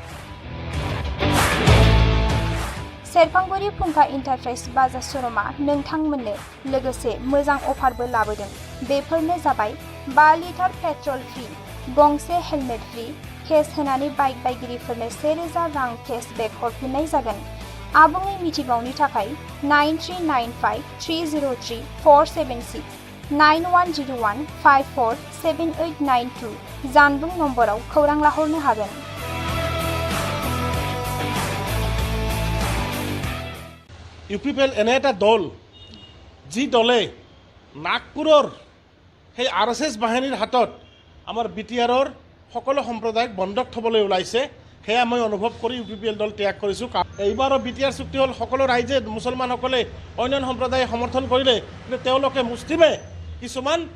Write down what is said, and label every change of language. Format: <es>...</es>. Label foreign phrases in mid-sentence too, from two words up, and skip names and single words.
<brx>सेरफांगुरि फुंखा इन्टारप्राइज बाजाज श'रुमा नोंथांमोननो लोगोसे मोजां अफारबो लाबोदों बेफोरनो जाबाय 5</brx> <en>litre petrol free</en> <brx>गंसे</brx> <en>helmet free</en> <brx>केस होनानै बाइक बायगिरिफोरनो 1,000 रां केशबेक हरफिननाय जागोन आबुङै मिथिबावनो थाखाय 9395303476 9101547892 जानबुं नम्बराव खौरां लाहरनो हागोन</brx> <as>ইউপিপিএল এনে এটা দল যি দলে নাগপুৰৰ সেই RSS বাহিনীৰ হাতত আমাৰ BTRৰ সকলো সম্প্ৰদায়ক বন্ধক থবলৈ ওলাইছে সেয়া মই অনুভৱ কৰি ইউপিপিএল দল ত্যাগ কৰিছোঁ এইবাৰৰ BTR চুক্তি হ'ল সকলো ৰাইজে মুছলমানসকলে অন্যান্য সম্প্ৰদায়ে সমৰ্থন কৰিলে কিন্তু তেওঁলোকে মুছলিমে কিছুমান</as>